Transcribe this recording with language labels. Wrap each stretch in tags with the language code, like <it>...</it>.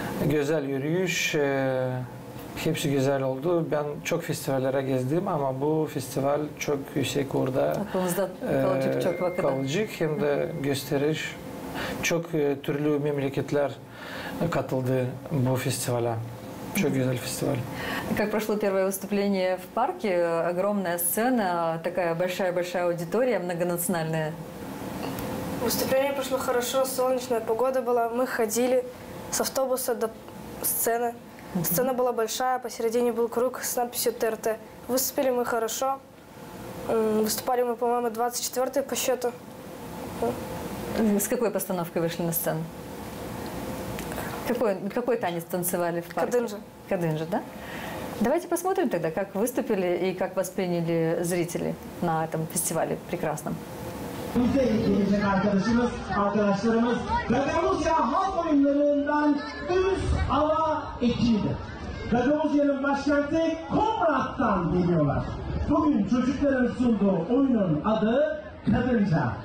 <tr>Güzel yürüyüş, hepsi güzel oldu. Ben çok festivallere gezdim ama bu festival çok yüksek orada. Aklımızda kalacak çok vakit. Kalacak hem de gösteriş. Çok türlü memleketler katıldı bu festivale. Çok güzel фестиваль.</tr> <ru>Как прошло первое выступление в парке? Огромная сцена, такая большая аудитория, многонациональная. Выступление прошло хорошо, солнечная погода была. Мы ходили с автобуса до сцены. Сцена была большая, посередине был круг с надписью ТРТ. Выступили мы хорошо. Выступали мы, по-моему, 24-й по счету. С какой постановкой вышли на сцену? Какой танец танцевали в парке? Кадынжа. Кадынжа, да? Давайте посмотрим тогда, как выступили и как восприняли зрители на этом фестивале прекрасном.</ru> <tr>Bize gelecek arkadaşlarımız Gagavuzya halk oyunlarından üst hava ekibidir. Gagavuzya'nın başkenti Komrat'tan geliyorlar. Bugün çocukların sunduğu oyunun adı Kadınca.</tr>